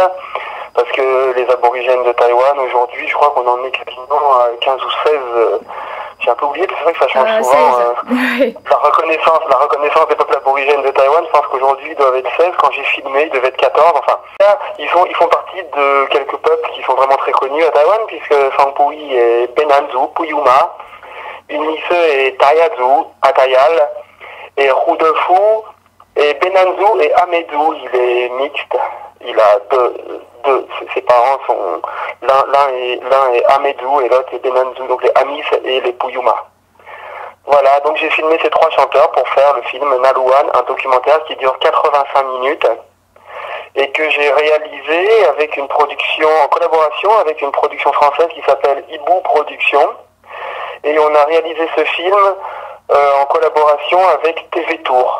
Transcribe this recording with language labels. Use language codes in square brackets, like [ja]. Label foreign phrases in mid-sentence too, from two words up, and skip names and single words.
[fr] Parce que les aborigènes de Taïwan, aujourd'hui, je crois qu'on en est quasiment à 15 ou 16. J'ai un peu oublié, c'est vrai que ça change souvent. La reconnaissance des peuples aborigènes de Taïwan, je pense qu'aujourd'hui, ils doivent être 16. Quand j'ai filmé, ils devaient être 14. Enfin, là, ils font partie de quelques peuples qui sont vraiment très connus à Taïwan, puisque Sangpui est Benanzu, Puyuma, Unise est Tayazu, Atayal, et Rudefu est Benanzu et Amedu. Il est mixte. Il a ses parents sont l'un est Amedu et l'autre est Benanzu, donc les Amis et les Puyuma. Voilà, donc j'ai filmé ces trois chanteurs pour faire le film Naluan, un documentaire qui dure 85 minutes et que j'ai réalisé avec une production en collaboration avec une production française qui s'appelle Ibu Productions, et on a réalisé ce film en collaboration avec TV Tour.